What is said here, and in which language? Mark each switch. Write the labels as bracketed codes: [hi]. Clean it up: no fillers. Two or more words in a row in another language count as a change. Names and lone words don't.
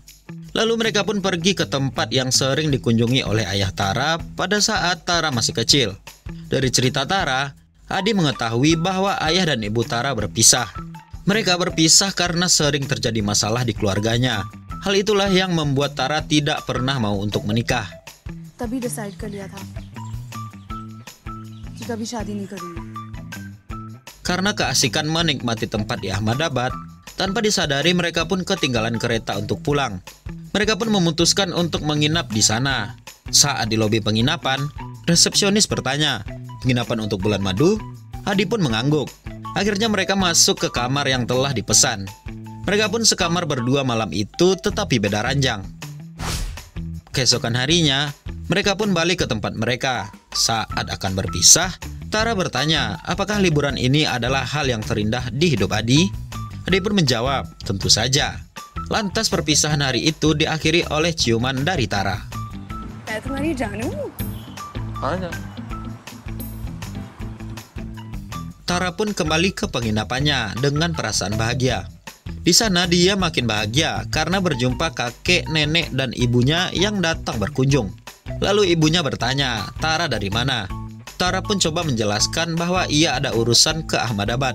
[id] Lalu mereka pun pergi ke tempat yang sering dikunjungi oleh ayah Tara pada saat Tara masih kecil. Dari cerita Tara, Adi mengetahui bahwa ayah dan ibu Tara berpisah. Mereka berpisah karena sering terjadi masalah di keluarganya. Hal itulah yang membuat Tara tidak pernah mau untuk menikah. [hi] तभी डिसाइड कर लिया था कि कभी शादी नहीं करूंगी. [id] Karena keasikan menikmati tempat di Ahmedabad, tanpa disadari mereka pun ketinggalan kereta untuk pulang. Mereka pun memutuskan untuk menginap di sana. Saat di lobi penginapan, resepsionis bertanya, "Penginapan untuk bulan madu?" Adi pun mengangguk. Akhirnya mereka masuk ke kamar yang telah dipesan. Mereka pun sekamar berdua malam itu, tetapi beda ranjang. Keesokan harinya, mereka pun balik ke tempat mereka. Saat akan berpisah, Tara bertanya, apakah liburan ini adalah hal yang terindah di hidup Adi? Adi pun menjawab, tentu saja. Lantas perpisahan hari itu diakhiri oleh ciuman dari Tara. [hi] मैं तुम्हारी जानू हूँ. आजा. [id] Tara pun kembali ke penginapannya dengan perasaan bahagia. Di sana dia makin bahagia karena berjumpa kakek, nenek, dan ibunya yang datang berkunjung. Lalu ibunya bertanya, Tara dari mana? Tara pun coba menjelaskan bahwa ia ada urusan ke Ahmedabad.